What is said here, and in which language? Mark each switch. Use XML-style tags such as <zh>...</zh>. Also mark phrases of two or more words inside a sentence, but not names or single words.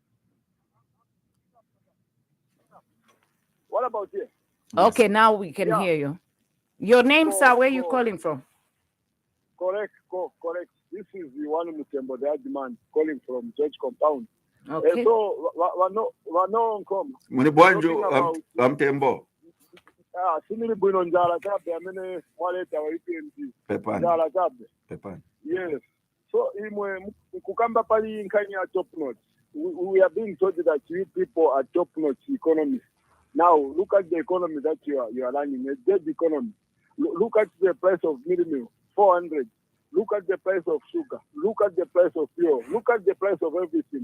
<en>What about you? Okay, now we can hear you. Your name, sir, where are you calling from? Correct. This is the one Mutembo, the demand calling from Church Compound. Okay. So,</en> <ny>wano Nkoma. Munibwanju Mtembo. Simili bwino njala tabe amene mwaleta wa UPND. Pepani. Njala tabe. Pepani. Yes. So, imwe kukamba pali nkanya</ny> <en>top notch. We are being told that you people are top notch economists. Now, look at the economy that you are running, a dead economy. Look at the price of middle meal, 400. Look at the price of sugar. Look at the price of fuel. Look at the price of everything.</en>